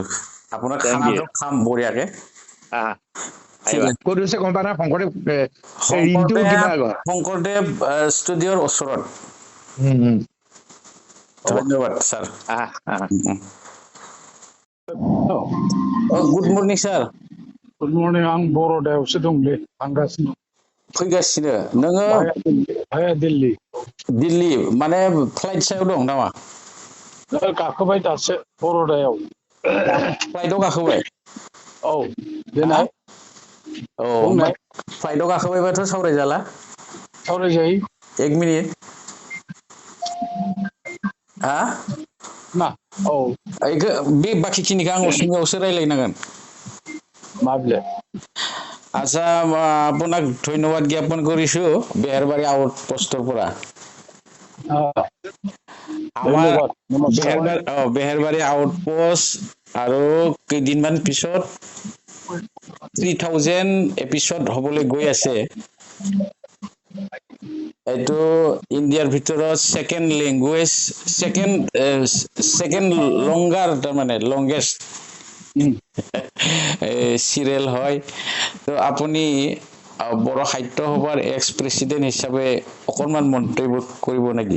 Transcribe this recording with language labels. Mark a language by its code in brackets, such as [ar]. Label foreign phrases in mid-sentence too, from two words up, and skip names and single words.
[as] আপোনাৰ খানাটো খাম বঢ়িয়াকে। শংকৰদেৱ ষ্টুডিঅ'ৰ ওচৰত। ধন্যবাদ ছাৰ। [en] good morning sir good morning [brx] आं बर'दायावसो दंलै थांगासिनो फैगासिनो नोङो भाया दिल्ली दिल्ली माने फ्लाइट सायाव दं नामा गाखोबाय दासो बर'दायाव फ्लाइटआव गाखोबाय औ देनाय औ बुंनाय फ्लाइटआव गाखोबायबाथ' सावरायजाला सावरायजायो एक मिनिट हा मा औ बे बाखिखिनिखौ आं असमियावसो रायलायनांगोन माब्ले [as] আচ্ছা আপোনাক ধন্যবাদ জ্ঞাপন কৰিছো বেহাৰবাৰী আউট পোষ্টৰ পৰা আমাৰ ধন্যবাদ নমস্কাৰ বেহাৰবাৰী আউট পোষ্ট আৰু কেইদিনমান পিছত 3000 এপিসোড হ'বলৈ গৈ আছে এইটো ইণ্ডিয়াৰ ভিতৰত [en] second language second longer [as] মানে [en] longest serial [as] হয় তো আপুনি বড় সাহিত্য সভাৰ [en] ex president [as] হিচাপে অকনমান মন্তব্য কৰিব নেকি